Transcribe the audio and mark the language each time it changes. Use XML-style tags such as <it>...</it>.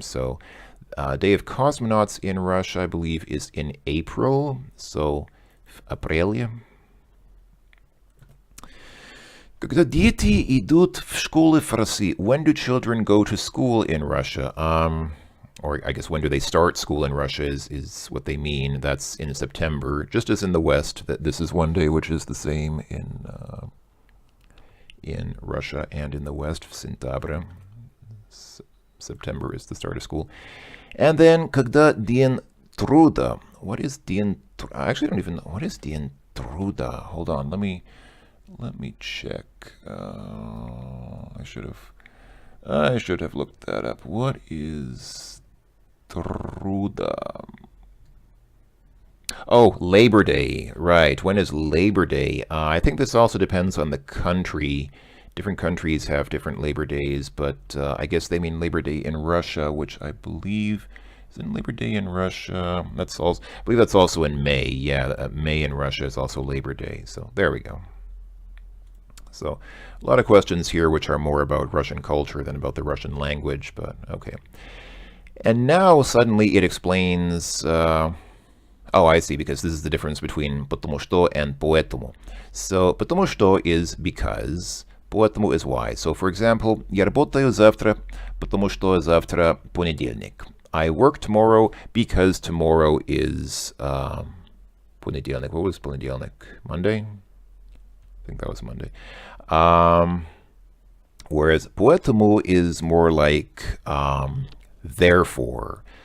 <en>So, Day of Cosmonauts in Russia, I believe, is in April.</en> <ru>So, апреле. Когда дети идут в школу в России?</ru> <en>When do children go to school in Russia? Or I guess when do they start school in Russia is what they mean. That's in September, just as in the West. That this is one day which is the same in Russia and in the West.</en> <ru>Сентябрь.</ru> <en>September is the start of school. And then</en> <ru>когда День труда?</ru> <en>What is День труда? I actually don't even know. What is День труда? Hold on, let me check. I should have looked that up. What is Truda? Oh, Labor Day, right. When is Labor Day? I think this also depends on the country. Different countries have different Labor Days, but I guess they mean Labor Day in Russia, which I believe is in Labor Day in Russia. I believe that's also in May. Yeah, May in Russia is also Labor Day. So there we go. So a lot of questions here which are more about Russian culture than about the Russian language, but okay. And now suddenly it explains, oh, I see, because this is the difference between потому что and поэтому. So потому что is because, поэтому is why. So for example,</en> <ru>я работаю завтра, потому что завтра понедельник.</ru> <en>I work tomorrow because tomorrow is понедельник. What was понедельник? Monday? I think that was Monday. Whereas поэтому is more like therefore.</en>